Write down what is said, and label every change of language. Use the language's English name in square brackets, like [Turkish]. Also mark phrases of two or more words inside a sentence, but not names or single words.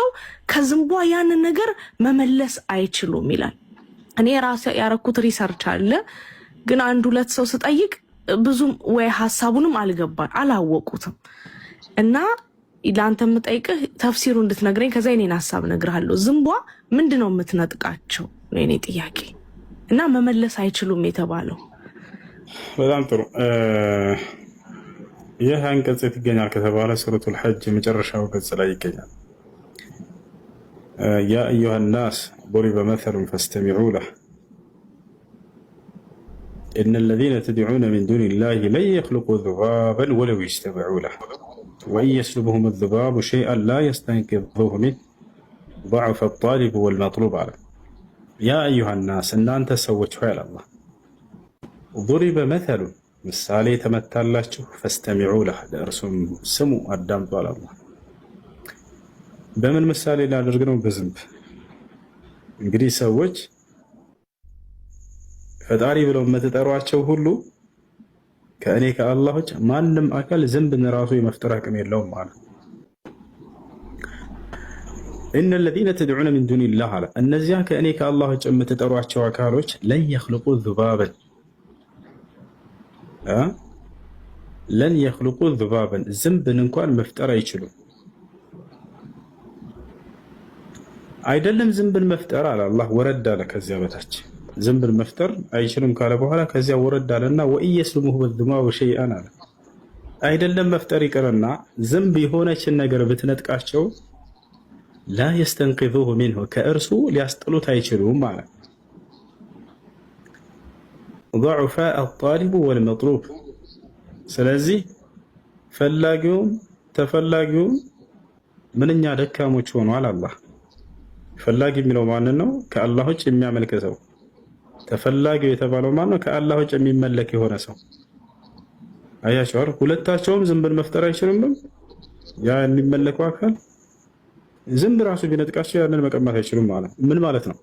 [Amharic] ከዝንቧ ያንን ነገር መመለስ አይችሉም ይላል። እኔ ራሴ ያረኩት ሪሰርች አለ፣ ግን አንድ ሁለት ሰው ስጠይቅ ብዙም ወይ ሐሳቡንም አላወቁትም። እና ለአንተ የምጠይቅህ ተፍሲሩ እንድትነግረኝ ከዛ የኔን ሐሳብ እነግርሃለሁ። ዝንቧ ምንድነው የምትነጥቃቸው ነው የኔ ጥያቄ። እና መመለስ አይችሉም የተባለው በጣም ጥሩ። ይህ አንቀጽ ይገኛል ከተባለ ሱረቱል ሐጅ የመጨረሻው ገጽ ላይ ይገኛል። [Arabic] يا أيها الناس ضرب مثل فاستمعوا له إن الذين تدعون من دون الله لن يخلقوا ذبابا ولو اجتمعوا له وإن يسلبهم الذباب شيئا لا يستنقذوه منه ضعف الطالب والمطلوب عليه. يا أيها الناس إن أنت سويت فعل الله ضرب مثل [Amharic] ምሳሌ ተመታላችሁ [Arabic] فاستمعوا له [Amharic] ለእርሱም ስሙ አዳምጡ አለ አላህ። በምን ምሳሌ ላደርግ ነው? በዝንብ። እንግዲህ ሰዎች ፈጣሪ ብለው የምትጠሯቸው ሁሉ ከእኔ ከአላህ ውጭ ማንም አካል ዝንብን ራሱ የመፍጠር አቅም የለውም ማለት ነው። [Arabic] إن الذين تدعون من دون الله على [Amharic] እነዚያ ከእኔ ከአላህ ውጭ የምትጠሯቸው አካሎች [Arabic] لن يخلقوا ذبابا لن يخلقوا ذبابا [Amharic] ዝንብን እንኳን መፍጠር አይችሉም። አይደለም ዝንብን መፍጠር አለ አላህ ወረድ አለ ከዚያ በታች ዝንብን መፍጠር አይችሉም ካለ በኋላ ከዚያ ወረድ አለና [Arabic] وإن يسلبهم الذباب شيئا [Amharic] አለ። አይደለም መፍጠር ይቅርና ዝንብ የሆነችን ነገር ብትነጥቃቸው [Arabic] لا يستنقذوه منه [Amharic] ከእርሱ ሊያስጥሉት አይችሉም ማለት [Arabic] ضعفاء الطالب والمطلوب። [Amharic] ስለዚህ ፈላጊውም ተፈላጊውም ምንኛ ደካሞች ሆኗል። አላህ ፈላጊ የሚለው ማን ነው? ከአላህ ውጭ የሚያመልክ ሰው። ተፈላጊው የተባለው ማን ነው? ከአላህ ውጭ የሚመለክ የሆነ ሰው። አያችሁ፣ ሁለታቸውም ዝንብን መፍጠር አይችሉም። ያ የሚመለከው አካል ዝንብ ራሱ ቢነጥቃቸው ያንን መቀማት አይችሉም ማለት ምን ማለት ነው?